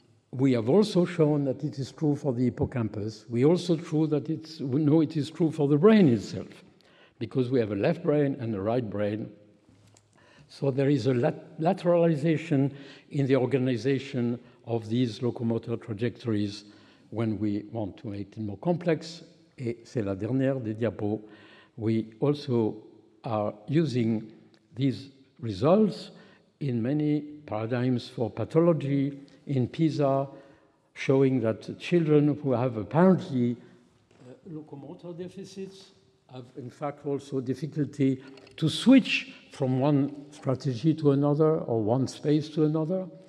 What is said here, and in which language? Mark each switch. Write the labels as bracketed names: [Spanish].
[English] We have also shown that it is true for the hippocampus. We also know it is true for the brain itself, because we have a left brain and a right brain. So there is a lateralization in the organization of these locomotor trajectories when we want to make it more complex. [French] Et c'est la dernière des diapos. [English] We also are using these results in many paradigms for pathology, in PISA, showing that children who have apparently locomotor deficits have in fact also difficulty to switch from one strategy to another or one space to another.